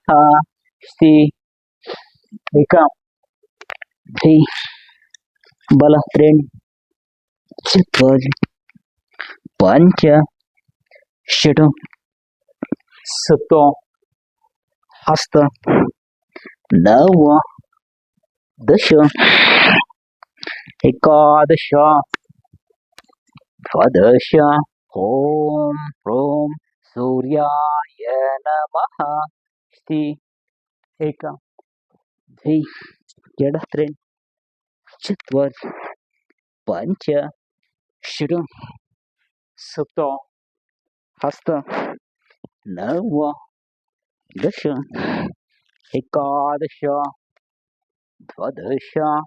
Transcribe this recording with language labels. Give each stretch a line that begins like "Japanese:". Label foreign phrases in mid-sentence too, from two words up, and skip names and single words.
Sanskrit: ಶ್ರೀ ಏಕಂ ದ್ವಿ ಬಲ ತ್ರೀಣಿ ಚತ್ವಾರಿ ಪಂಚ ಷಡು ಸಪ್ತ ಹಸ್ತ ನವ ದಶ ಏಕಾದಶ ದ್ವಾದಶ. ಓಂ ಓಂ ಸೂರ್ಯಾಯ ನಮಃ. ಶ್ರೀ ಏಕಂ ದ್ವಿ ಎಡ ತ್ರೀಣಿ ಚತ್ವಾರಿ ಪಂಚ ಷಡು ಸಪ್ತ ಹಸ್ತ ನವ ದಶ ಏಕಾದಶ ದ್ವಾದಶ.